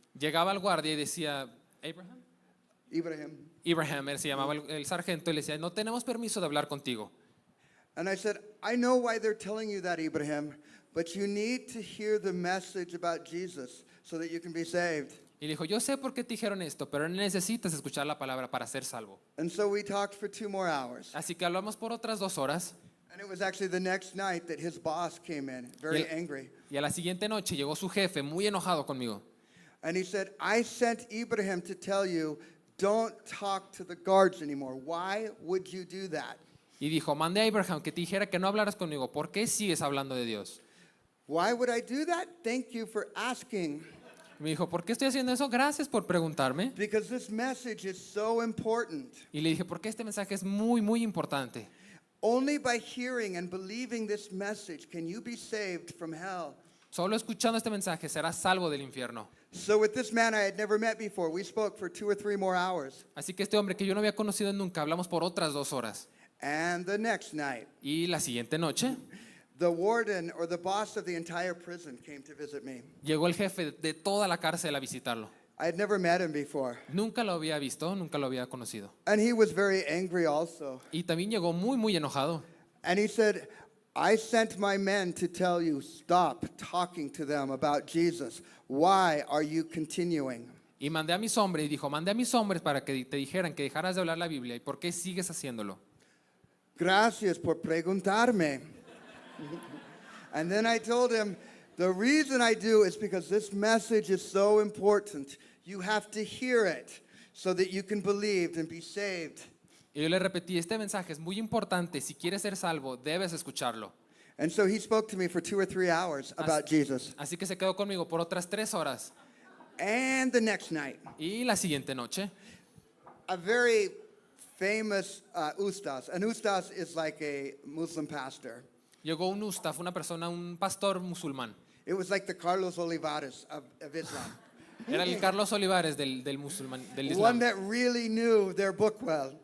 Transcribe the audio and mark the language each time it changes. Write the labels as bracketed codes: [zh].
[es] llegaba el guardia y decía, Abraham. Ibrahim. Ibrahim, él se llamaba el sargento, y le decía, no tenemos permiso de hablar contigo. [en] And I said, I know why they're telling you that, Ibrahim, but you need to hear the message about Jesus so that you can be saved. [es] Y le dijo, yo sé por qué te dijeron esto, pero necesitas escuchar la palabra para ser salvo. [en] And so we talked for 2 more hours. [es] Así que hablamos por otras 2 horas. [en] And it was actually the next night that his boss came in, very angry. [es] Y a la siguiente noche llegó su jefe muy enojado conmigo. [en] And he said, I sent Ibrahim to tell you, don't talk to the guards anymore. Why would you do that? [es] Y dijo, mandé a Abraham que te dijera que no hablaras conmigo. ¿Por qué sigues hablando de Dios? [en] Why would I do that? Thank you for asking. [es] Me dijo, ¿por qué estoy haciendo eso? Gracias por preguntarme. [en] Because this message is so important. [es] Y le dije, porque este mensaje es muy, muy importante. [en] Only by hearing and believing this message can you be saved from hell. [es] Solo escuchando este mensaje serás salvo del infierno. [en] So with this man I had never met before, we spoke for 2 or 3 more hours. [es] Así que este hombre que yo no había conocido nunca, hablamos por otras 2 horas. [en] And the next night, [es] Y la siguiente noche [en] the warden or the boss of the entire prison came to visit me. [es] llegó el jefe de toda la cárcel a visitarlo. [en] I had never met him before. [es] Nunca lo había visto, nunca lo había conocido. [en] And he was very angry also. [es] Y también llegó muy, muy enojado. [en] And he said, I sent my men to tell you, stop talking to them about Jesus. Why are you continuing? [es] Y mandé a mis hombres, y dijo, mandé a mis hombres para que te dijeran que dejaras de hablar la Biblia. ¿Y por qué sigues haciéndolo? Gracias por preguntarme. [en] And then I told him, the reason I do is because this message is so important. You have to hear it so that you can believe and be saved. [es] Y yo le repetí, este mensaje es muy importante. Si quieres ser salvo, debes escucharlo. [en] And so he spoke to me for 2 or 3 hours about Jesus. [es] Así que se quedó conmigo por otras 3 horas. [en] And the next night, [es] Y la siguiente noche, [en] a very famous ustaz. An ustaz is like a Muslim pastor. [es] llegó un ustaf, una persona, un pastor musulmán. [en] It was like the Carlos Olivares of Islam. [es] Era el Carlos Olivares del [en] one [es] Islam. [en] that really knew their book well.